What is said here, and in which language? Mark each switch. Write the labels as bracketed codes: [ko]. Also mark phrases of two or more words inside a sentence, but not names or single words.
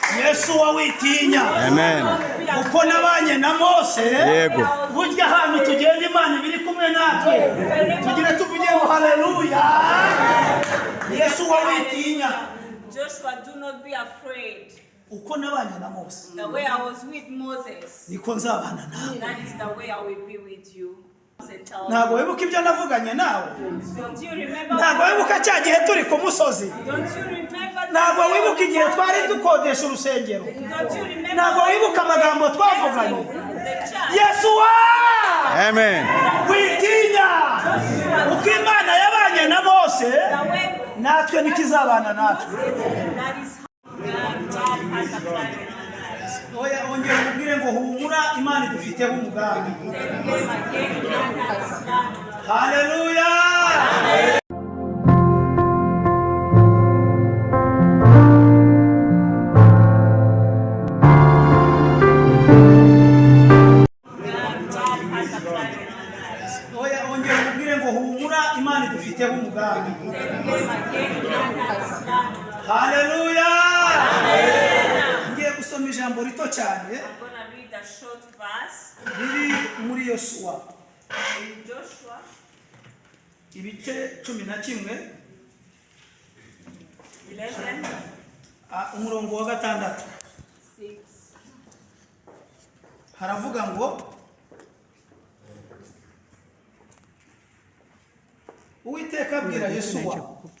[rw] Yesu wawitinya. Amen. Uko nabanye na Mose. Yego. Burya hano tugenda Imana ibiri kumwe natwe. Tugire tuvuge haleluya. Yesu wawitinya. [en] Joshua, do not be afraid. [rw] Uko nabanye na Mose. [en] The way I was with Moses, [rw] Niko nzabana nawe. [en] that is the way I will be with you. [rw] Ntabwo wibuka ibyo navuganye nawe. [en] Don't you remember? [rw] Ntabwo wibuka cya gihe turi ku musozi. [en] Don't you remember? [rw] Ntabwo wibuka igihe twari dukodesha urusengero. [en] Don't you remember? [rw] Ntabwo wibuka amagambo twavuganye. [en] The church. [rw] Yesu wa! Amen. Witinya. Uko Imana yabanye na Mose, [en] The way [rw] natwe nikizabana natwe. [en] that is how God has a plan in our lives. [rw] Oya ongera ubwire ngo humura Imana idufiteho umugambi. [en] Again, God has a plan. [rw] Haleluya. Oya ongera ubwire ngo humura Imana idufiteho umugambi. [en] Again, God has a plan. [rw] Haleluya. Ngiye gusoma ijambo rito cyane [en] I'm going to read a short verse [rw] riri muri Yosuwa [en] in Joshua [rw] ibice 11 [en] 11, [rw] umurongo wa 6. [en] 6. [rw] Haravuga ngo Uwiteka abwira Yosuwa.